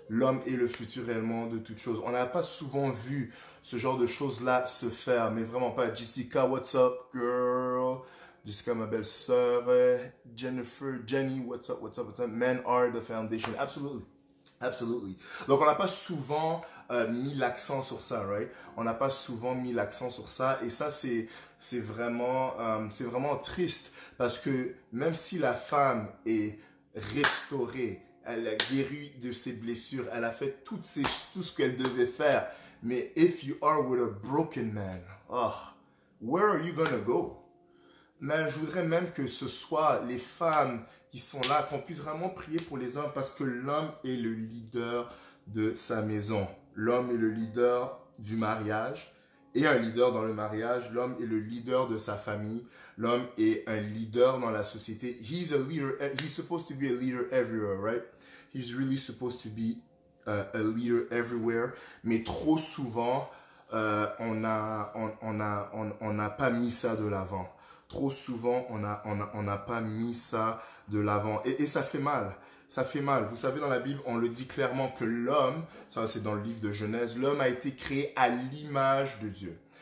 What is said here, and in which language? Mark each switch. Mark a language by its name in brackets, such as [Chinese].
[French] L'homme est le futur réellement de toute chose. On n'a pas souvent vu ce genre de choses-là se faire, mais vraiment pas. [English] Jessica, what's up, girl? Jessica, [French] ma belle sœur. [English] Jennifer, Jenny, what's up, what's up, what's up? Men are the foundation. Absolutely. Absolutely. [French] Donc, on n'a pas souvent mis l'accent sur ça, right? On n'a pas souvent mis l'accent sur ça. Et ça, c'est vraiment triste. Parce que même si la femme est restaurée, elle a guéri de ses blessures, elle a fait tout ce qu'elle devait faire. Mais [English] if you are with a broken man, oh, where are you gonna go? [French] Mais je voudrais même que ce soit les femmes qui sont là, qu'on puisse vraiment prier pour les hommes parce que l'homme est le leader de sa maison. L'homme est le leader du mariage et un leader dans le mariage. L'homme est le leader de sa famille. L'homme est un leader dans la société. [English] He's a leader. He's supposed to be a leader everywhere, right? He's really supposed to be a leader everywhere. [French] Mais trop souvent, on n'a pas mis ça de l'avant. Trop souvent, on n'a pas mis ça de l'avant. Et ça fait mal. Ça fait mal. Vous savez, dans la Bible, on le dit clairement que l'homme, ça c'est dans le livre de Genèse, l'homme a été créé à l'image de Dieu.